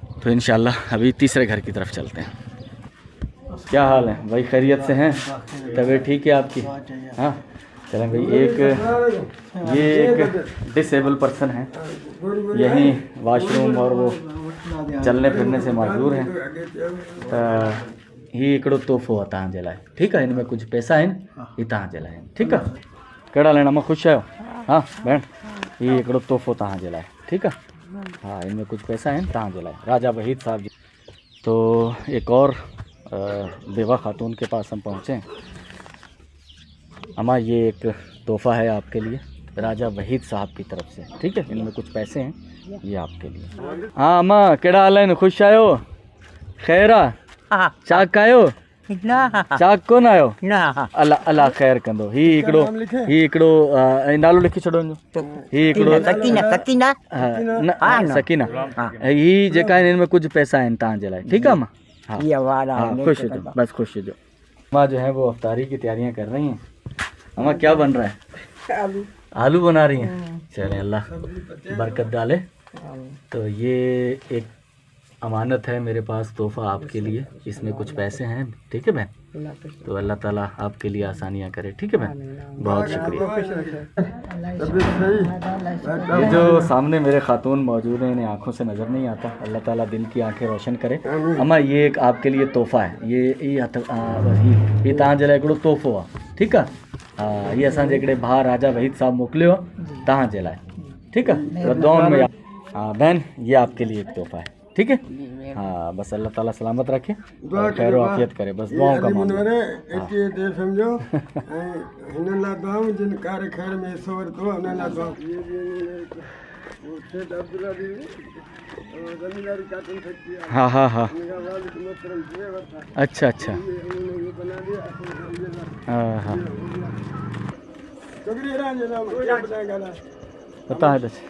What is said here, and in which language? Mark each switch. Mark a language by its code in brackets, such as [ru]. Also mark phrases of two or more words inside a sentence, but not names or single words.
[ur] تو انشاءاللہ ابھی تیسرے گھر کی طرف چلتے ہیں۔ کیا حال ہے بھائی، خیریت سے ہیں? طبیعت ٹھیک ہے آپکی؟ ہاں چلیں بھائی. یہ ایک [en] disable person [ur] ہے، یہیں واش روم اور وہ چلنے پھرنے سے مجبور ہیں. [sd] ही हिकिड़ो तोहफ़ो आहे तव्हांजे लाइ, ठीकु आहे? हिन में कुझु पैसा आहिनि, ही तव्हांजे लाइ आहिनि, ठीकु आहे? कहिड़ा लेना, मां ख़ुशि आहियो? हाँ भेण, ही हिकिड़ो तोहफ़ो तव्हांजे लाइ, ठीकु आहे? हाँ, इनमें कुछ पैसा आहिनि तव्हांजे लाइ, राजा वहीद साहब जी। [ur] تو ایک اور بیوہ خاتون کے پاس ہم پہنچے ہیں. اماں، یہ ایک تحفہ ہے آپکے لیے راجہ وحید صاحب کی طرف سے، ٹھیک ہے? ان میں کچھ پیسے ہیں، یہ آپکے لیے. [sd] हाँ अम्मा, कहिड़ा हाल आहिनि? ख़ुशि आहियो? ख़ैर आहे? चाक आहियो? चाक कोन आहियो? अल्लाह अल्लाह ख़ैर कंदो। ही हिकिड़ो नालो लिखी छॾो हिनजो। ही हिकिड़ो सकीना। ही जेका आहिनि, इनमें कुछ पैसा आहिनि तव्हांजे लाइ, ठीकु आहे अम्मा? [ur] ہاں خوش ہو جاؤ، بس خوش ہو جاؤ۔ اماں جو ہے وہ افطاری کی تیاریاں کر رہی ہیں. اماں کیا بن رہا ہے؟ آلو بنا رہی ہیں. چلیں، اللہ برکت ڈالے. تو یہ ایک امانت ہے میرے پاس، تحفہ آپکے لیے. اس میں کچھ پیسے ہیں، ٹھیک ہے بہن؟ تو اللہ تعالیٰ آپکے لیے آسانیاں کرے، ٹھیک ہے بہن? بہت شکریہ. یہ جو سامنے میرے خاتون موجود ہیں، انہیں آنکھوں سے نظر نہیں آتا، اللہ تعالیٰ دل کی آنکھیں روشن کرے. اماں، یہ ایک آپکے لیے تحفہ ہے. [sd] ये तव्हांजे लाइ हिकिड़ो तोहफ़ो आहे, ठीकु आहे? हाँ, ये असांजे हिकिड़े भाउ राजा वहीद साहब मोकिलियो आहे तव्हांजे लाइ, ठीकु आहे? दुआउनि में। [ur] ہاں بہن، یہ آپکے لیے ایک تحفہ ہے، ٹھیک ہے؟ ہاں، بس اللہ تعالیٰ سلامت رکھے اور خیر عافیت کرے، بس دعاؤں کا معاملہ. ہاں ہاں ہاں، اچھا اچھا، ہاں ہاں، پتا ہے.